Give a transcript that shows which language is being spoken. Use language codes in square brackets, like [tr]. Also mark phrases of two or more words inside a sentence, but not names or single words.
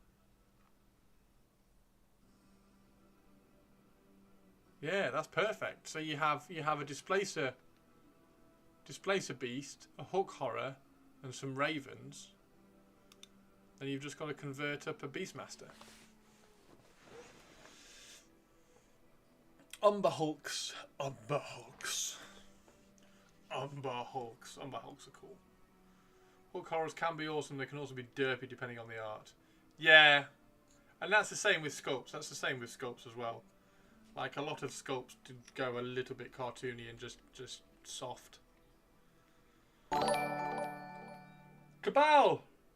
[en] Yeah, that's perfect. So you have a displacer beast, a hook horror, and some ravens. Then you've just got to convert up a Beastmaster. Umber Hulks. Umber Hulks. Umber Hulks. Umber Hulks are cool. Hook horrors can be awesome. They can also be derpy depending on the art. Yeah. And that's the same with sculpts. That's the same with sculpts as well. Like a lot of sculpts do go a little bit cartoony and just soft. Cabal!